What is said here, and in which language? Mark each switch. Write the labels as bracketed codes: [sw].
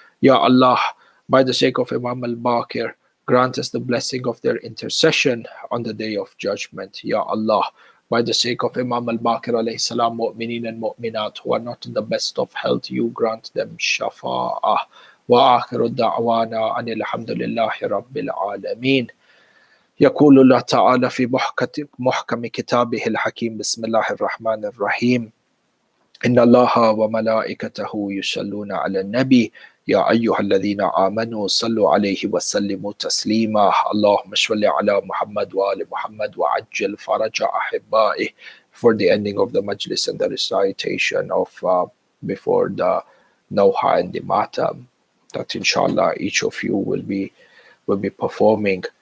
[en] Ya Allah, by the sake of Imam al-Baqir, grant us the blessing of their intercession on the day of judgment. Ya Allah, by the sake of Imam al-Baqir alayhi salam, mu'minin and mu'minat who are not in the best of health, you grant them shafa'ah. [ar] Wa akhiru da'wana anil hamdulillahi rabbil alameen. يقول الله تعالى في محكم كتابه الحكيم بسم الله الرحمن الرحيم إن الله وملائكته يصلون على النبي يا أيها الذين آمنوا صلوا عليه وسلموا تسليما اللهم صل على محمد وآل محمد وعجل فرج أحبائه. [en] For the ending of the majlis and the recitation of before the Nawha and the Matam, that inshallah each of you will be performing.